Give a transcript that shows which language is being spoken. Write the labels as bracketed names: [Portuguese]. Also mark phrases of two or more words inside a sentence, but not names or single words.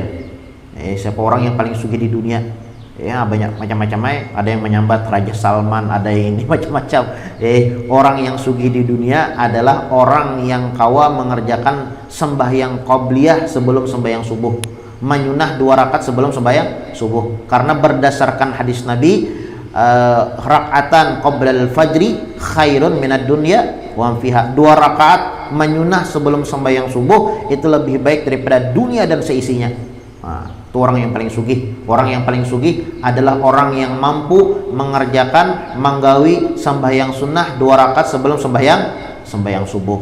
[Banjar] Siapa orang yang paling sugih di dunia? Ya banyak macam-macam, ada yang menyambat Raja Salman, ada yang ini macam-macam. Orang yang sugih di dunia adalah orang yang kawa mengerjakan sembahyang qobliyah sebelum sembahyang subuh, menyunah 2 rakaat sebelum sembahyang subuh. Karena berdasarkan hadis Nabi, [Arabic] ركعتان قبل الفجر خير من الدنيا وفيها. [Indonesian] 2 rakaat menyunah sebelum sembahyang subuh itu lebih baik daripada dunia dan seisinya. [Banjar] Nah, itu orang yang paling sugih. Orang yang paling sugih adalah orang yang mampu mengerjakan menggawi sembahyang sunnah 2 rakaat sebelum sembahyang subuh.